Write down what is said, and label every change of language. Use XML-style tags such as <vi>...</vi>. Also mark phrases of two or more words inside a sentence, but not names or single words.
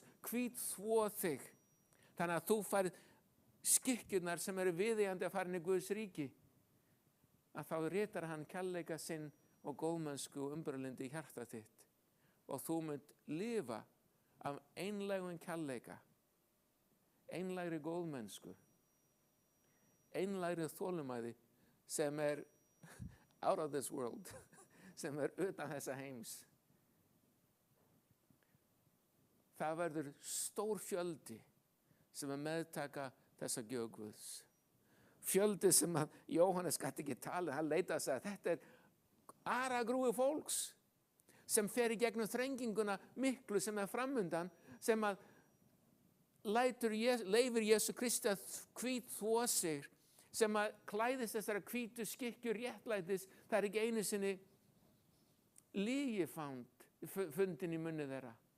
<is>hvítþvo þig, þannig að þú færð skikkjurnar sem eru viðeigandi að fara inn í Guðs ríki, að þá ritar hann kærleika sinn og góðmennsku og umburðarlyndi í hjarta þitt og þú munt lifa af einlægum kærleika, einlægri góðmennsku, einlægri þolinmæði sem er</is> <en>out of this world,</en> <is>sem er utan þessa heims. Það verður stór fjöldi sem meðtaka þessa gjöf Guðs. Fjöldi sem að Jóhannes gat ekki talið, hann leitaði að segja, þetta er aragrúi fólks sem fer í gegnum þrenginguna miklu sem er framundan, sem að leifir Jesú Kristi að hvítþvo sig, sem að klæðist þessara hvítu skikkju réttlætis, það er ekki einu sinni lygi fundin í munni þeirra.</is>